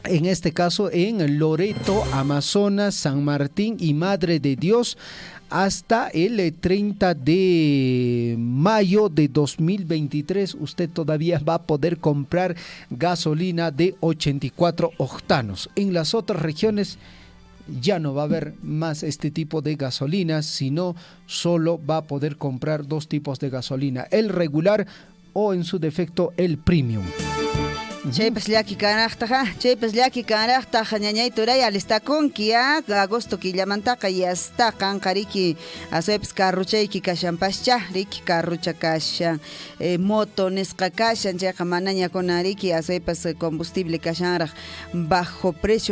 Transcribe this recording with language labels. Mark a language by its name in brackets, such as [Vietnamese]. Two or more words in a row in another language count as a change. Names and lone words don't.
[Spanish] en este caso en Loreto, Amazonas, San Martín y Madre de Dios, hasta el 30 de mayo de 2023 usted todavía va a poder comprar gasolina de 84 octanos. En las otras regiones ya no va a haber más este tipo de gasolinas, sino solo va a poder comprar 2 tipos de gasolina, el regular o en su defecto el premium. [Quechua] Chaypas llaki kanaqtaqa ñañayturay alistakunki agosto killamantaqa yasta kanqariki asuypas carruchayki kashanpascha riki carrucha kashan moto nisqa kashan chayqa mana ñakunariki asuypas combustible kashanraq [Spanish] bajo precio